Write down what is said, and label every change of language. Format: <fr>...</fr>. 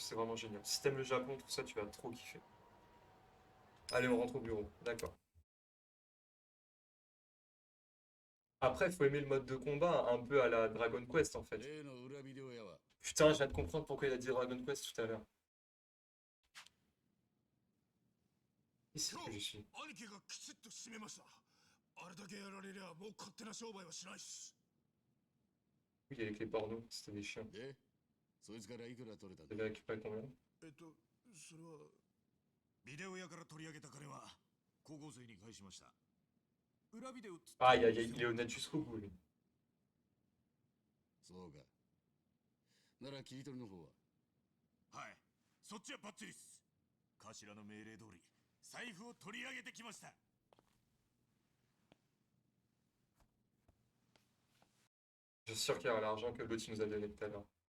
<fr>C'est vraiment génial. Si t'aimes le Japon, tout ça, tu vas trop kiffer. Allez, on rentre au bureau. D'accord. Après, faut aimer le mode de combat un peu à la Dragon Quest en fait. Putain, je viens de comprendre pourquoi il a dit Dragon Quest tout à l'heure. Qui c'est que je suis?</fr> <ja>兄貴がきちっと締めました。あれだけやられりゃもう勝手な商売はしないっす。</ja> <fr>Oui, avec les pornos, c'était des chiens.</fr> <ja>で、そいつからいくら取れたん</ja> <fr>Vous</fr> <ja>だ</ja> <fr>avez récupéré combien?</fr> <ja>それはビデオ屋から取り上げた金は高校生に返しました。裏ビデオっつって</ja> <fr>Ah, il est honnête jusqu'au bout, lui.</fr> <ja>そうか。なら切り取りの方ははい、そっちはバッチリっす。頭の命令通り財布を取り上げてきました。</ja> <fr>Je suis sûr qu'il y aura l'argent que l'autre nous a donné tout à l'heure.</fr>